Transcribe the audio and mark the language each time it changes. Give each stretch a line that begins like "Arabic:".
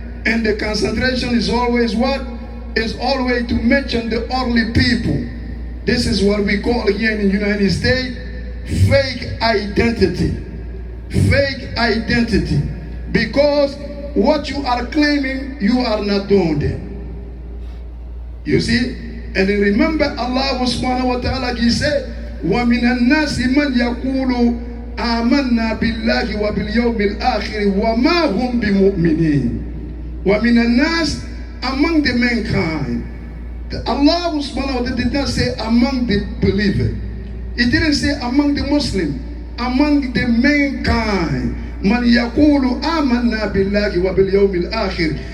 English: And the concentration is always what? Is always to mention the early people. This is what we call here in the United States fake identity. Fake identity. Because what you are claiming, you are not doing that. You see? And remember Allah subhanahu wa ta'ala, he said,
Arabic: وَمِنَ النَّاسِ مَنْ يَقُولُ آمَنَّا بِاللَّهِ وَبِالْيَوْمِ الْآخِرِ وَمَا هُمْ بِمُؤْمِنِينَ. وَمِنَ النَّاسِ,
English: among the mankind. Allah subhanahu wa ta'ala did not say among the believer. He didn't say among the Muslim. Among the mankind.
Arabic: Man yaqulu amanna billahi wa bil yawmil akhir.